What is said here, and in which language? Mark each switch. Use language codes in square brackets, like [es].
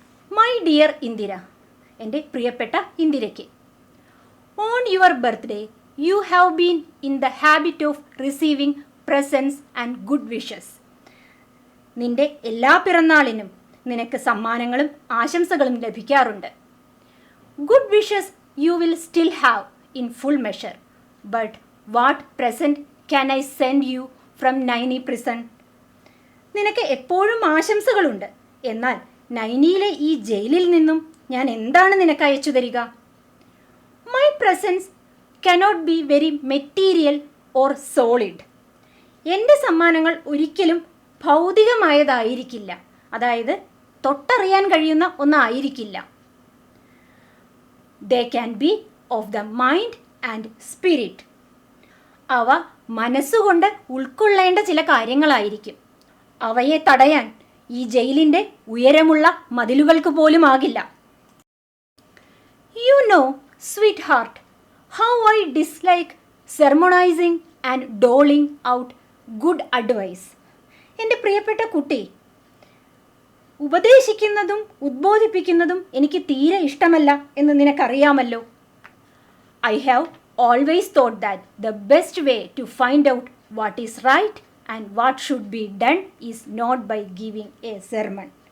[en] my dear Indira, [ml] എൻ്റെ പ്രിയപ്പെട്ട ഇന്ദിരയ്ക്ക്, [en] On your birthday you have been in the habit of receiving presents and good wishes. [ml] നിന്റെ എല്ലാ പിറന്നാളിനും നിനക്ക് സമ്മാനങ്ങളും ആശംസകളും ലഭിക്കാറുണ്ട്. [en] Good wishes you will still have in full measure. But what present can I send you from Naini prison? [ml] നിനക്ക് എപ്പോഴും ആശംസകളുണ്ട്. എന്നാൽ നൈനിയിലെ ഈ ജയിലിൽ നിന്നും ഞാൻ എന്താണ് നിനക്ക് അയച്ചു തരിക? [en] My presents cannot be very material or solid. [ml] എൻ്റെ സമ്മാനങ്ങൾ ഒരിക്കലും ഭൗതികമായതായിരിക്കില്ല, അതായത് തൊട്ടറിയാൻ കഴിയുന്ന ഒന്നായിരിക്കില്ല. [en] They can be of the mind and spirit. [ml] അവ മനസ്സുകൊണ്ട് ഉൾക്കൊള്ളേണ്ട ചില കാര്യങ്ങളായിരിക്കും. അവയെ തടയാൻ ഈ ജയിലിൻ്റെ ഉയരമുള്ള മതിലുകൾക്ക് പോലും ആകില്ല. [en] You know, sweetheart, how I dislike sermonizing and doling out good advice. [ml] എൻ്റെ പ്രിയപ്പെട്ട കുട്ടി, ഉപദേശിക്കുന്നതും ഉദ്ബോധിപ്പിക്കുന്നതും എനിക്ക് തീരെ ഇഷ്ടമല്ല എന്ന് നിനക്കറിയാമല്ലോ. [en] I have always thought that the best way to find out what is right and what should be done is not by giving a sermon.